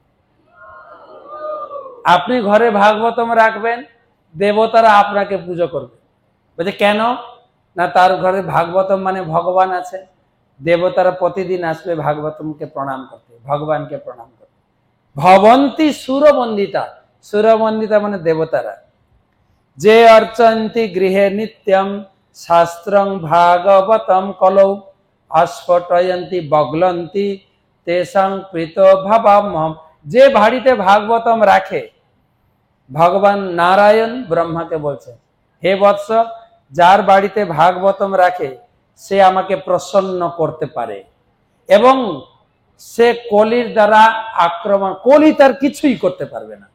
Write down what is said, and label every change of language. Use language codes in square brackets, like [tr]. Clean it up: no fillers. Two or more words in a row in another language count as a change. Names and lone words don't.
[bn] আপনি ঘরে ভাগবতম রাখবেন, দেবতারা আপনাকে পুজো করবে। বলছে কেন? না তার ঘরে ভাগবতম মানে ভগবান আছে, দেবতারা প্রতিদিন আসবে ভাগবতমকে প্রণাম করতে, ভগবানকে প্রণাম করতে। [sa] ভবন্তি সুরবন্দিতা, [bn] সুরবন্দিতা মানে দেবতারা। [sa] যে अर्चन्ति गृहे नित्यं शास्त्रं भागवतं कलौ अस्फुटयन्ति बगलन्ति तेषां प्रीतो भवाम्यहम्। [bn] যে বাড়িতে ভাগবতম রাখে, ভগবান নারায়ণ ব্রহ্মাকে বলছেন, হে বৎস, যার বাড়িতে ভাগবতম রাখে সে আমাকে প্রসন্ন করতে পারে এবং সে কলির দ্বারা আক্রমণ, কলি তার কিছুই করতে পারবে না।